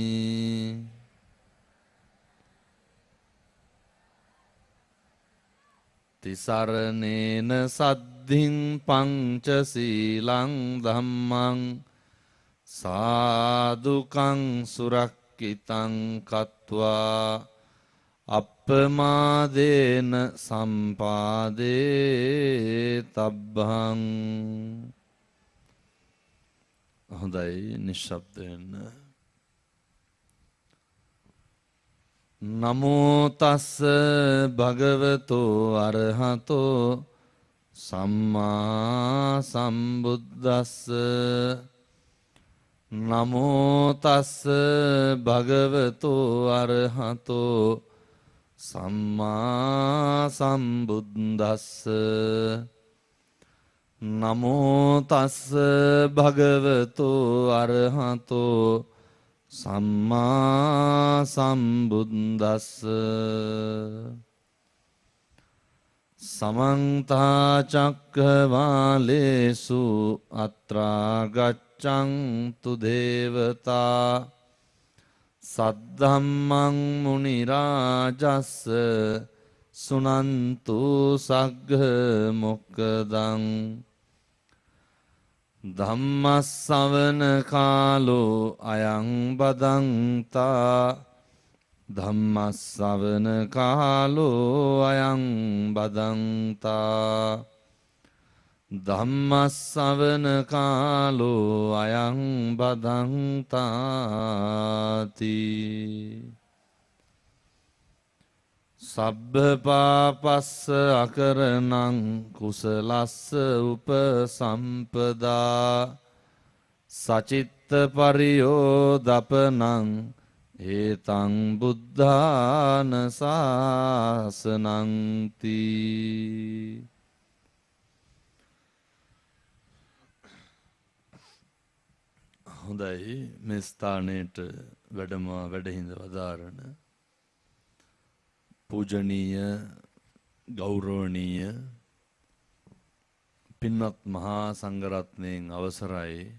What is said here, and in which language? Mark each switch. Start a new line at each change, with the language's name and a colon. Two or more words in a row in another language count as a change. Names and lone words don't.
Pali: තිසරණේන සද්ධින් පංචසීලං ධම්මං සාදුකං සුරක්කිතං කତ୍වා අප්පමාදේන සම්පාදේ තබ්බං.
Sinhala: හොඳයි, නිශ්ශබ්ද වෙන්න.
Pali: නමෝ තස්ස භගවතෝ අරහතෝ සම්මා සම්බුද්දස්ස. නමෝ තස්ස භගවතෝ අරහතෝ සම්මා සම්බුද්දස්ස. නමෝ තස්ස භගවතෝ අරහතෝ සම්මා සම්බුද්දස්ස. සමන්ත චක්කවාලේසු අත්‍රා ගච්ඡන්තු දේවතා සද්ධම්මං මුනි රාජස්ස සුනන්තු සග්ග මොක්ඛදං. ධම්මස්සවන කාලෝ අයං බදන්තා. ධම්මස්සවන කාලෝ අයං බදන්තා. ධම්මස්සවන කාලෝ අයං බදන්තාති. සබ්බ පාපස්ස අකරණං කුසලස්ස උපසම්පදා සචිත්ත පරියෝදපනං ඒතං බුද්ධාන ශාසනං තී.
Sinhala: හොඳයි, මේ ස්ථානයට වැඩහිඳ වදාරන පූජනීය ගෞරවනීය පින්වත් මහා සංඝරත්නයන් අවසරයි.